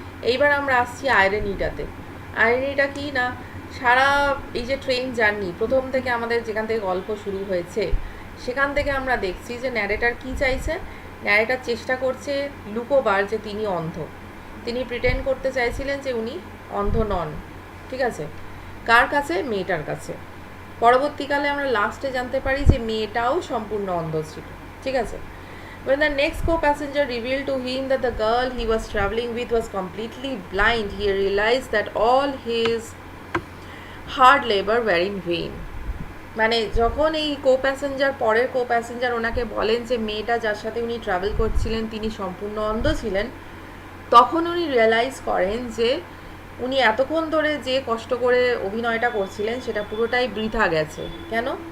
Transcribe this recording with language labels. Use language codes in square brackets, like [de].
[bn] এইবার আমরা আসছি আইরনিটাতে। আইরনিটা কি না, সারা এই যে ট্রেন জার্নি প্রথম থেকে আমাদের যেখান থেকে গল্প শুরু হয়েছে সেখান থেকে আমরা দেখছি যে ন্যারেটার কি চাইছে। ন্যারেটার চেষ্টা করছে লুকোবার যে তিনি অন্ধ, তিনি প্রিটেন্ড করতে চাইছিলেন যে উনি অন্ধ নন, ঠিক আছে। কার কাছে? মেয়েটার কাছে। পরবর্তীকালে আমরা লাস্টে জানতে পারি যে মেয়েটাও সম্পূর্ণ অন্ধ ছিল, ঠিক আছে। [en] When the next co-passenger revealed to him that the girl he was traveling with was completely blind, he realized that all his hard labor were in vain. [bn] মানে যখন এই পরের কো প্যাসেঞ্জার ওনাকে বলেন যে মেয়েটা যার সাথে উনি ট্রাভেল করছিলেন তিনি সম্পূর্ণ অন্ধ ছিলেন, তখন উনি রিয়েলাইজ করেন যে উনি এতক্ষণ ধরে যে কষ্ট করে অভিনয়টা করছিলেন সেটা পুরোটাই বৃথা গেছে। কেন?